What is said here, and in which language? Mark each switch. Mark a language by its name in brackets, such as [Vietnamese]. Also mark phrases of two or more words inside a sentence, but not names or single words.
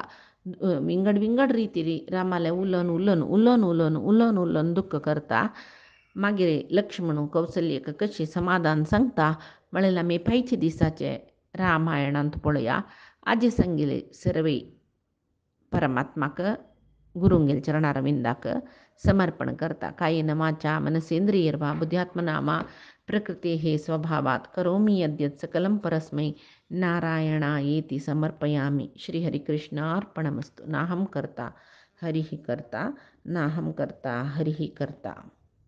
[Konkani] विंगड रितीरी रामाले उलोवन दुख्ख करता. मागीर लक्ष्मण कौसल्यक कशी समाधान सांगता म्हळ्यार आमी फायचे दिसाचे रामायणांत पळोवया. आजी सांगिल्ले सर्वे परमात्माक गुरुंगेल चरणारविंदाक समर्पण करता. [Sanskrit] कायेन वाचा मनसेंद्रियर्वा बुद्ध्यात्मनामा प्रकृतेः स्वभावात् करोमि यद्यत् सकलं परस्मै नारायणायेति समर्पयामि. श्रीहरिकृष्णार्पणमस्तु. नाहं कर्ता हरिः कर्ता नाहं कर्ता हरिः कर्ता.